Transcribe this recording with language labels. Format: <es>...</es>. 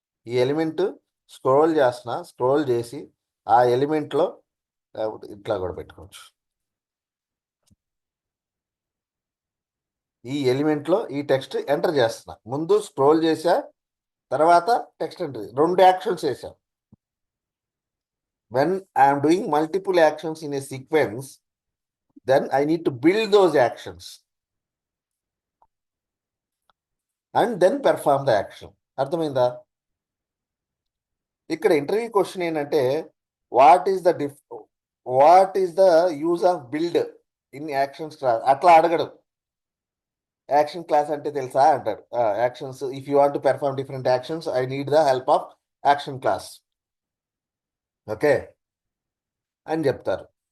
<te>ఈ element scroll చేస్తున్నా, scroll చేసి ఆ ఎలిమెంట్లో ఇట్లా కూడా పెట్టుకోవచ్చు. ఈ ఎలిమెంట్లో ఈ టెక్స్ట్ ఎంటర్ చేస్తున్నా, ముందు స్క్రోల్ చేసా, తర్వాత టెక్స్ట్ ఎంటర్, 2 యాక్షన్స్ వేసా.</te> <en>when I am doing multiple actions in a sequence, then I need to build those actions and then perform the action.</en> <te>అర్థమైందా? ఇక్కడ ఇంటర్వ్యూ క్వశ్చన్ ఏంటంటే</te> <en>What is the use of build in actions class.</en> <te>అట్లా అడగడు. Action class అంటే తెలుసా అంటాడు.</te> <en>actions, if you want to perform different actions I need the help of action class, okay</en> <te>అని చెప్తారు.</te>